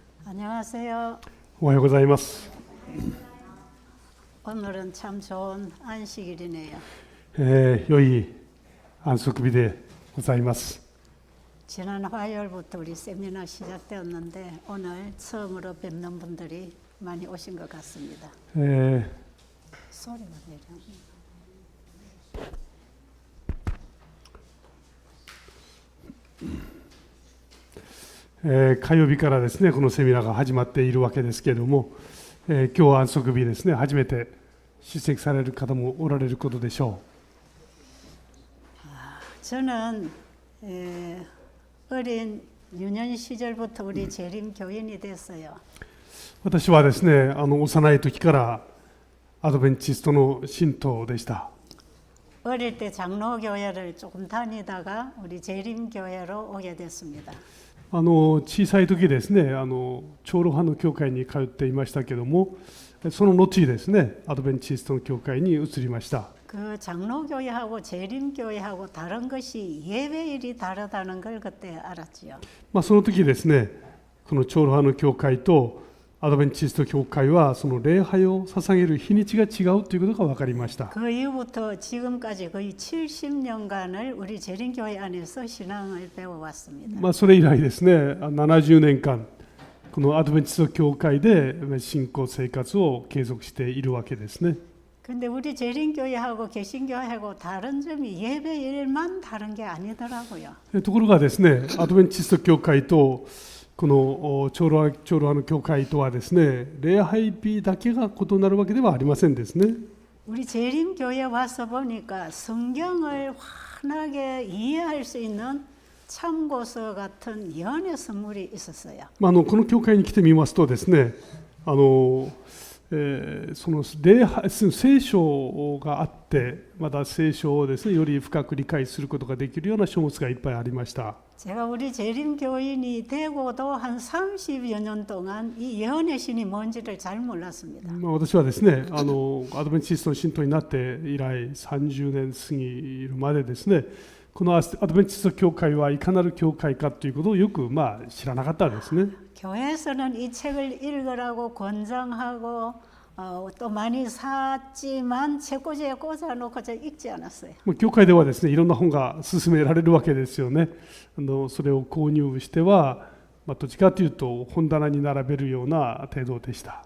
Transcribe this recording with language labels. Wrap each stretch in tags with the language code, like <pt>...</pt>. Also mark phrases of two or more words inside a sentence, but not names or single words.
<ko>안녕하세요.</ko> <ja>おはようございます。</ja> <ko>오늘은 참 좋은 안식일이네요.</ko> <ja>良い安息日でございます。</ja> <ko>지난 화요일부터 우리 세미나 시작되었는데 오늘 처음으로 뵙는 분들이 많이 오신 것 같습니다. 소리가 내려.</ko> <ja>火曜日からですね、このセミナーが始まっているわけですけれども、今日は安息日ですね、初めて出席される方もおられることでしょ</ja> <ko>저는 어린 유년 시절부터 우리 재림 교인이 됐어요.</ko> <ja>う。私はですね、幼い時からアドベンチストの信徒でした。</ja> <ko>어릴 때 장로교회를 조금 다니다가 우리 재림교회로 오게 됐습니다.</ko> <ja>小さい時ですね、長老派の教会に通っていましたけども、その後ですね、アドベンチストの教会に移りました。</ja> <ko>그 장로교회하고 재림교회하고 다른 것이 예배일이 다르다는 걸 그때 알았지요.</ko> <ja>その時ですね、この長老派の教会とアドベンチスト教会はその礼拝を捧げる日にちが違うということが分かりました。</ja> <ko>그 이후부터 지금까지 거의 70년간을 우리 재림교회 안에서 신앙을 배워왔습니다.</ko> <ja>それ以来ですね、70年間このアドベンチスト教会で信仰生活を継続しているわけですね。</ja> <ko>근데 우리 재림교회하고 개신교회하고 다른 점이 예배일만 다른 게 아니더라고요.</ko> <ja>ところがですね、アドベンチスト教会とこの長老派の教会とはですね、礼拝日だけが異なるわけではありませんですね。</ja> <ko>우리 재림교회 와서 보니까 성경을 환하게 이해할 수 있는 참고서 같은 예언의 선물이 있었어요.</ko> <ja>この教会に来てみますとですね、その聖書があって、また聖書をですね、より深く理解することができるような書物がいっぱいありました。</ja> <ko>제가 우리 재림교인이 되고도 한 30여 년 동안 이 예언의 신이 뭔지를 잘 몰랐습니다.</ko> <ja>私はですね、アドベンチストの信徒になって以来30年過ぎるまでですね、このアドベンチスト教会はいかなる教会かということをよく知らなかったですね。</ja> <ko>교회에서는 이 책을 읽으라고 권장하고 또 많이 샀지만 책꽂이에 꽂아놓고 저 읽지 않았어요.</ko> <ja>教会ではですね、いろんな本が勧められるわけですよね。それを購入しては、どっちかというと本棚に並べるような程度でした。</ja>